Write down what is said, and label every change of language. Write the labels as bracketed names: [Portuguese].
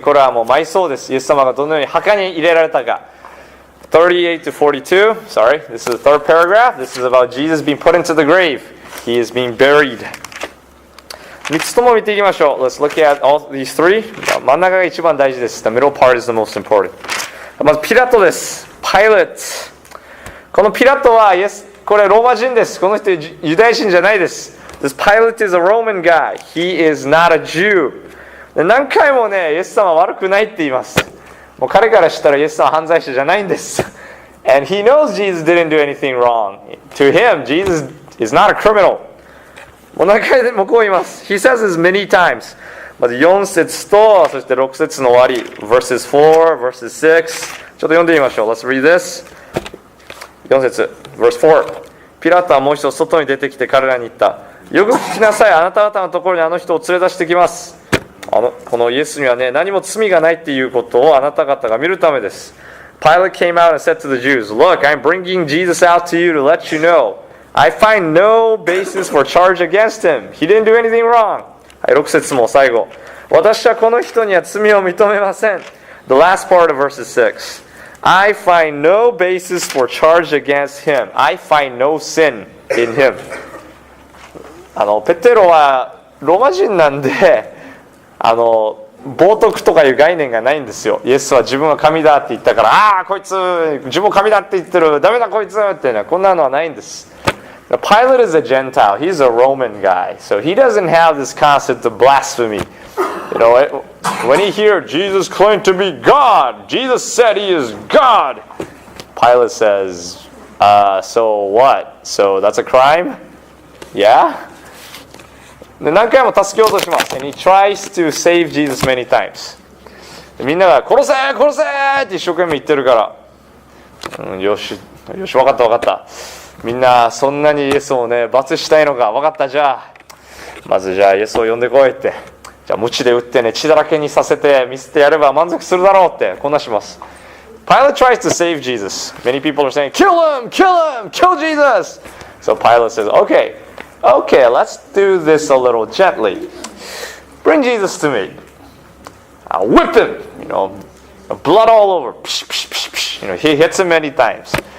[Japanese] これはもう埋葬です。イエス様がどのように墓に入れられたか。 [English] 38 to 42. Sorry. This is the third paragraph. This is about Jesus being put into the grave. He is being buried. [Japanese] 3つとも見ていきましょう。 [English] Let's look at all these three. [Japanese] 真ん中が一番大事です。 [English] The middle part is the most important. [Japanese] まずピラトです。Pilate. このピラトはこれローマ人です。この人ユダヤ人じゃないです。 [English] This Pilate is a Roman guy. He is not a Jew. [Japanese] 何回もね、イエス様は悪くないって言います。もう彼からしたらイエス様は犯罪者じゃないんです。 [English] And he knows Jesus didn't do anything wrong. To him, Jesus is not a criminal. [Japanese] もう何回でもこう言います。 [English] He says this many times. [Japanese] まず4節と、そして6節の終わり。 [English] verses 4, verses 6. [Japanese] ちょっと読んでみましょう。 [English] Let's read this. [Japanese] 4節 verse 4. ピラトはもう一度外に出てきて彼らに言った。よく聞きなさい。あなた方のところにあの人を連れ出してきます。このイエスにはね、何も罪がないっていうことをあなた方が見るためです。 [English] Pilate came out and said to the Jews, Look, I'm bringing Jesus out to you to let you know. I find no basis for charge against him. He didn't do anything wrong. [Japanese] はい、6節も最後。私はこの人には罪を認めません。 [English] The last part of verses 6. I find no basis for charge against him. I find no sin in him. [Japanese] ペテロはローマ人なんで、冒涜とかいう概念がないんですよ。イエスは自分は神だって言ったから、ああ、こいつ、自分神だって言ってる、ダメだこいつってね、こんなのはないんです。 [English] Pilate is a Gentile. He's a Roman guy. So he doesn't have this concept of blasphemy. You know, when he hears Jesus claimed to be God, Jesus said he is God. Pilate says, so what? So that's a crime? Yeah? [Japanese] で何回も助けようとします。 [English] And he tries to save Jesus many times. [Japanese] みんなが殺せ殺せって一生懸命言ってるから、よし分かったみんなそんなにイエスをね罰したいのか分かった。じゃあまずじゃあイエスを呼んでこいって、じゃあ鞭で打ってね血だらけにさせて見せてやれば満足するだろうってこんなします。 [English] Pilate tries to save Jesus. Many people are saying kill him kill Jesus. So Pilate says Okay, let's do this a little gently. Bring Jesus to me. I'll whip him, blood all over. He hits him many times.